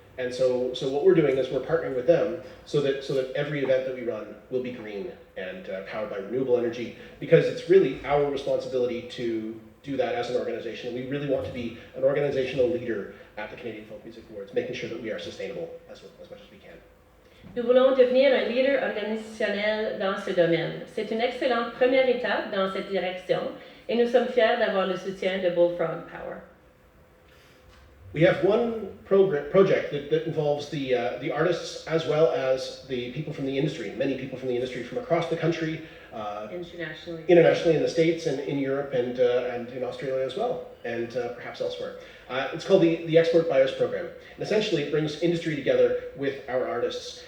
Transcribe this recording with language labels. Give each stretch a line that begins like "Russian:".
English: And so what we're doing is we're partnering with them so that every event that we run will be green and powered by renewable energy, because it's really our responsibility to do that as an organization. And we really want to be an organizational leader at the Canadian Folk Music Awards, making sure that we are sustainable as much as we can.
French: Nous voulons devenir un leader organisationnel dans ce domaine. C'est une excellente première étape dans cette direction et nous sommes fiers d'avoir le soutien de Bullfrog Power.
English: We have one project that involves the artists as well as the people from the industry, many people from the industry from across the country, internationally in the States and in Europe and in Australia as well, and perhaps elsewhere. It's called the Export Buyers Program. And essentially, it brings industry together with our artists.